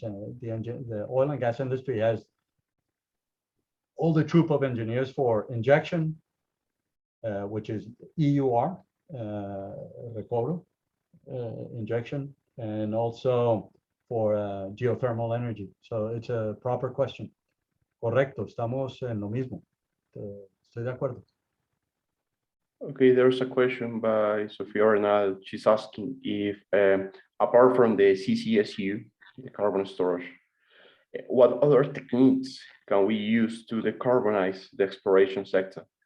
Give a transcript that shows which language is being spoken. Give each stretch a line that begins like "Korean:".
English: The oil and gas industry has all the troop of engineers for injection, which is EUR, recovery, injection, and also for geothermal energy. So it's a proper question.
Spanish: Correcto, estamos en lo mismo. Estoy de acuerdo.
English: Okay, there's a question by Sofia Arnal. She's asking if, apart from the CCSU, the carbon storage, what other techniques can we use to decarbonize the exploration sector?